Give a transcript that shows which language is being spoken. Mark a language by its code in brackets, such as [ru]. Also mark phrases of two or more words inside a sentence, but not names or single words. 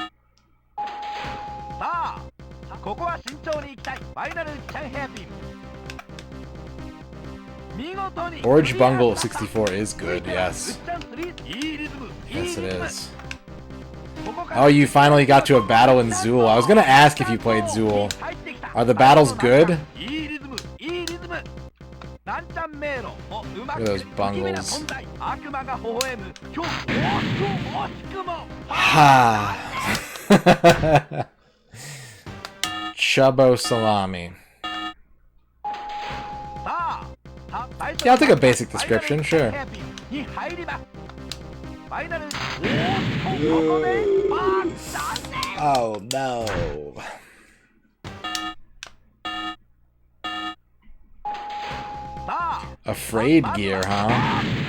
[en] Orge Bungle 64 is good, yes. Yes, it is. Oh, you finally got to a battle in Zool. I was gonna ask if you played Zool. Are the battles good? Look at those bungles. Ha! Chubbo salami. Yeah, I'll take a basic description, sure. Oh no. Afraid gear, huh?